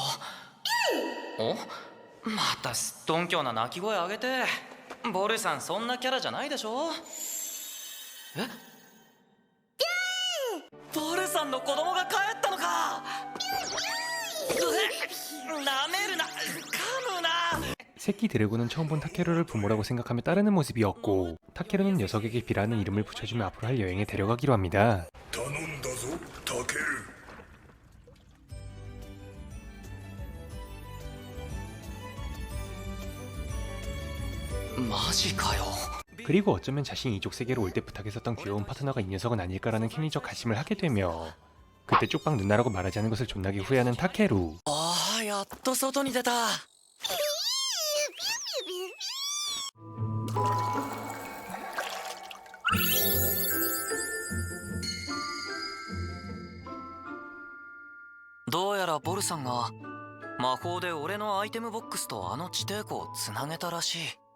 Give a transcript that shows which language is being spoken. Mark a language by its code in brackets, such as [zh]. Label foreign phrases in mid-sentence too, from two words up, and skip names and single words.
[ja] お、またすっとんきょうな鳴き声上げて。ボルさんそんなキャラじゃないでしょ。え、ボルさんの子供が帰ったのか。なめるな、噛むな。 [ko] 새끼 드래곤은 처음 본 타케루를 부모라고 생각하며 따르는 모습이었고 타케루는 녀석에게 비라는 이름을 붙여주며 앞으로 할 여행에 데려가기로 합니다. [ja] 頼んだぞタケル。マジかよ。 [ko] 그리고 어쩌면 자신이 이쪽 세계로 올 때 부탁했었던 귀여운 파트너가 이 녀석은 아닐까라는 심리적 가심을 하게 되며 그때 쪽방 누나라고 말하지 않은 것을 존나게 후회하는 타케루. [ja] ああ、やっと外に出た。どうやらボルさんが魔法で俺のアイテムボックスとあの地底湖をつなげたらしい。